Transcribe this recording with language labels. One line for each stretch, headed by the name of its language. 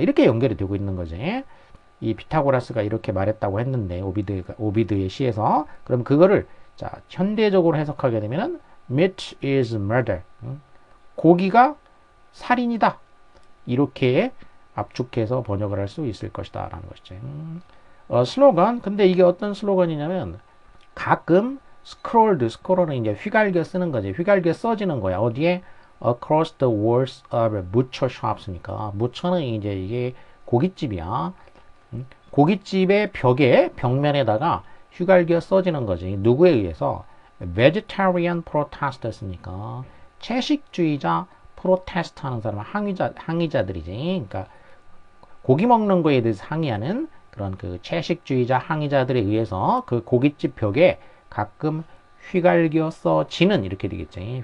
Korean: 이렇게 연결이 되고 있는 거지. 이 피타고라스가 이렇게 말했다고 했는데 오비드의 시에서 그럼 그거를 자 현대적으로 해석하게 되면은
English: meat is murder.
Korean: 고기가 살인이다. 이렇게 압축해서 번역을 할 수 있을 것이다 라는 것이지. 슬로건. 근데 이게 어떤 슬로건이냐면 가끔 스크롤은 이제 휘갈겨 쓰는 거지. 휘갈겨 써지는 거야. 어디에?
English: across the walls of butcher shops
Korean: 니까 butcher는 이제 이게 고깃집이야. 고깃집의 벽면에다가 휘갈겨 써지는 거지. 누구에 의해서?
English: vegetarian protesters
Korean: 니까 채식주의자 프로테스트 하는 사람 항의자들이지. 그러니까 고기 먹는 거에 대해서 항의하는 그런 그 채식주의자 항의자들에 의해서 그 고깃집 벽에 가끔 휘갈겨 써지는 이렇게 되겠지.